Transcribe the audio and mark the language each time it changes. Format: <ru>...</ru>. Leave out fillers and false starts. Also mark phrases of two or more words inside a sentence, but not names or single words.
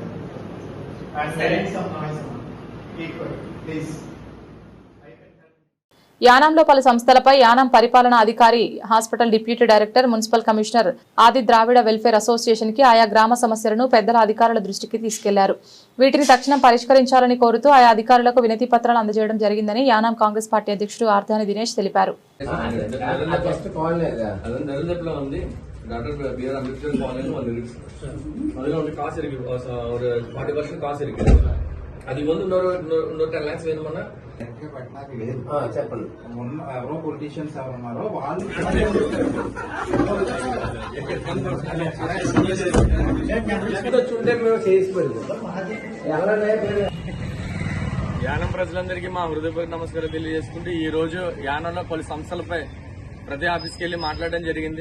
<te>యానాంలో పలు సంస్థలపై యానాం పరిపాలనా అధికారి, హాస్పిటల్ డిప్యూటీ డైరెక్టర్, మున్సిపల్ కమిషనర్ ఆది ద్రావిడ వెల్ఫేర్ అసోసియేషన్ కి ఆయా గ్రామ సమస్యలను పెద్దల అధికారుల దృష్టికి తీసుకెళ్లారు. వీటిని తక్షణం పరిష్కరించాలని కోరుతూ ఆయా అధికారులకు వినతి పత్రాలు అందజేయడం జరిగిందని యానాం కాంగ్రెస్ పార్టీ అధ్యక్షుడు ఆర్ధాని దినేష్ తెలిపారు.</te> <ta>டாக்டர் பிஆர் அம்பேத்கர் காலேஜ் ஒன்று இருக்கு. அதில் வந்து காசு இருக்கு, ஒரு 40% காசு இருக்கு. அதுக்கு வந்து இன்னொரு 10 lakhs வேணுமானா చెప్పండి.</ta> <te>ఎవరో పొలిటీషియన్స్ ఎవరు ఉన్నారో వాళ్ళు చూంటే మేము చేసిపోయింది. యానం ప్రజలందరికీ మా హృదయపూర్వక నమస్కారం తెలియజేసుకుంటూ ఈ రోజు యానంలో పలు సంస్థలపై ప్రతి ఆఫీస్కి వెళ్లి మాట్లాడడం జరిగింది.</te>